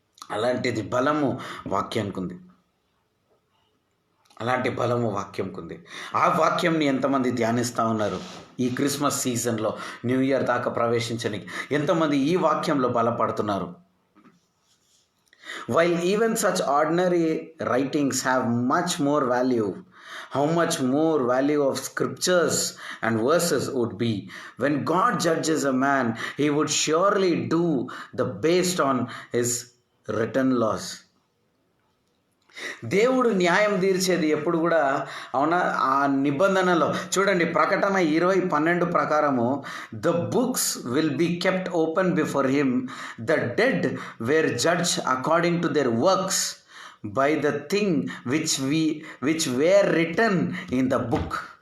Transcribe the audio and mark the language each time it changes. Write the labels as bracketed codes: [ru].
[te] అలాంటిది బలము వాక్యానికి ఉంది. అలాంటి బలము వాక్యంకు ఉంది. ఆ వాక్యంని ఎంతమంది ధ్యానిస్తూ ఉన్నారు ఈ క్రిస్మస్ సీజన్లో? న్యూ ఇయర్ దాకా ప్రవేశించడానికి ఎంతమంది ఈ వాక్యంలో బలపడుతున్నారు? [en] While even such ordinary writings have much more value, how much more value of scriptures and verses would be. When God judges a man, he would surely do the based on his written laws. [te] దేవుడు న్యాయం తీర్చేది ఎప్పుడు కూడా, అవునా, ఆ నిబంధనలో చూడండి. ప్రకటన 20:12 ప్రకారము, [en] The books will be kept open before him, the dead were judge according to their works by the thing which were written in the book.